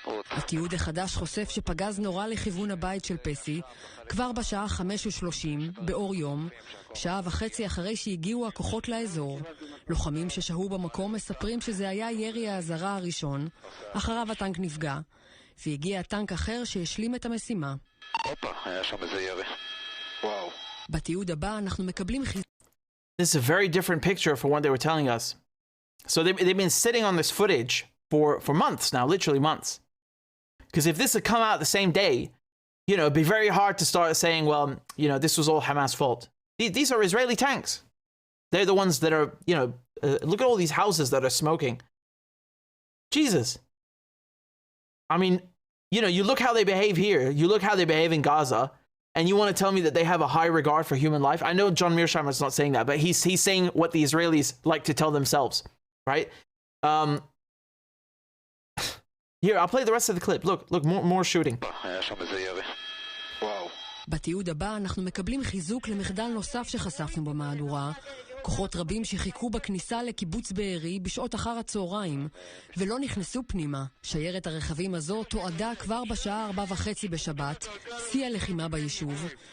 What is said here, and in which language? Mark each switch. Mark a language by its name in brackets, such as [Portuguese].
[Hebrew] התיעוד החדש חושף שפגז נורה לכיוון הבית של פסי כבר בשעה 5:30 באור יום, שעה וחצי אחרי שהגיעו הכוחות לאזור. לוחמים ששהו במקום מספרים שזה היה ירי האזהרה הראשון, אחריו הטנק נפגע, והגיע טנק אחר שהשלים את המשימה. הופה, היה שם איזה ירי. וואו. בתיעוד הבא אנחנו מקבלים [English] This is a very different picture from what they were telling us. So they've been sitting on this footage for months now, literally months. Because if this had come out the same day, it'd be very hard to start saying, well, this was all Hamas' fault. These are Israeli tanks. They're the ones that are, look at all these houses that are smoking. Jesus. I mean, you look how they behave here. You look how they behave in Gaza. And you want to tell me that they have a high regard for human life? I know John Mearsheimer is not saying that, but he's saying what the Israelis like to tell themselves, right? Here, I'll play the rest of the clip. Look, more shooting. [Hebrew] בתיעוד הבא אנחנו מקבלים חיזוק למחדל נוסף שחשפנו במהדורה. כוחות רבים שחיכו בכניסה לקיבוץ בארי בשעות אחר הצהריים ולא נכנסו פנימה. שיירת הרכבים הזו תועדה כבר בשעה 4:30 בשבת, שיא הלחימה ביישוב.